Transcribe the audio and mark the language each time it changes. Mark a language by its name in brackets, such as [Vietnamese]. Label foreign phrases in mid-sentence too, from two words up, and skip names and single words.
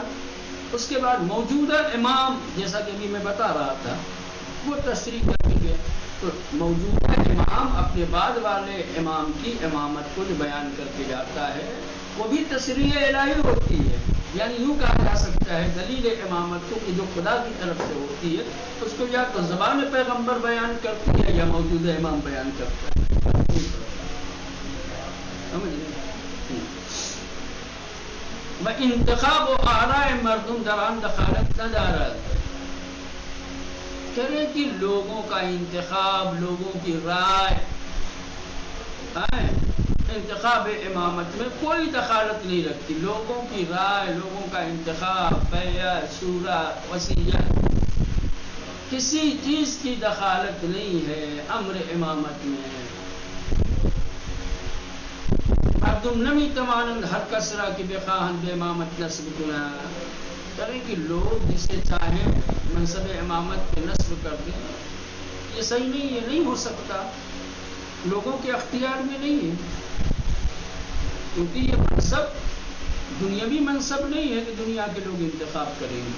[Urdu] اس کے بعد موجودہ امام، جیسا کہ ابھی میں بتا رہا تھا، وہ تصریح کر کے، تو موجودہ امام اپنے بعد والے امام کی امامت کو جو بیان کر کے جاتا ہے وہ بھی تصریح الہی ہوتی ہے. یعنی یوں کہا جا سکتا ہے دلیل امامت کو کہ جو خدا کی طرف سے ہوتی ہے اس کو یا تو زبان پیغمبر بیان کرتی ہے یا موجودہ امام بیان کرتا ہے. سمجھ لیں. [Persian] و انتخاب و آراء مردم در آن دخالت ندارد. [Urdu] کرے کہ لوگوں کا انتخاب، لوگوں کی رائے، انتخاب امامت میں کوئی دخالت نہیں رکھتی. لوگوں کی رائے، لوگوں کا انتخاب، بیعت، شورا، وصیت، کسی چیز کی دخالت نہیں ہے امر امامت میں. [Persian] مردم نمی توانند ہر کس را کہ بخواہند به امامت نسب کنند. [Urdu] کریں کہ لوگ جسے چاہیں منصب امامت پہ نصب کر دیں، یہ صحیح نہیں، یہ نہیں ہو سکتا، لوگوں کے اختیار میں نہیں ہے. کیونکہ یہ منصب دنیاوی منصب نہیں ہے کہ دنیا کے لوگ انتخاب کریں گے.